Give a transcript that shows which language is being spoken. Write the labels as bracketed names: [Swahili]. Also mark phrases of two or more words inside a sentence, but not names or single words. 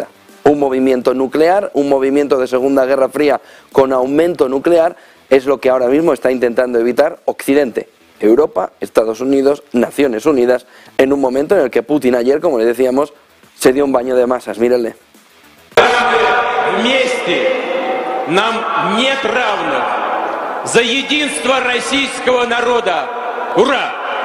[Spanish] Un movimiento nuclear, un movimiento de Segunda Guerra Fría con aumento nuclear es lo que ahora mismo está intentando evitar Occidente, Europa, Estados Unidos, Naciones Unidas, en un momento en el que Putin ayer, como le decíamos, se dio un baño de masas. Mírenle. [Russian] Нам нет равных за единство российского народа. Ура!